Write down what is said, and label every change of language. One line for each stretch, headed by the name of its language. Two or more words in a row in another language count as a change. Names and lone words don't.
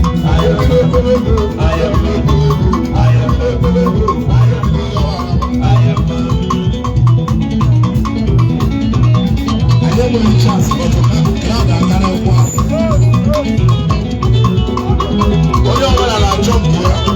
English: I am I am, I am, I am, I am.
Igbo: Anyị enweghị chance, but crowd akarịkwa. Onye ọbụla na-achọ nke ya.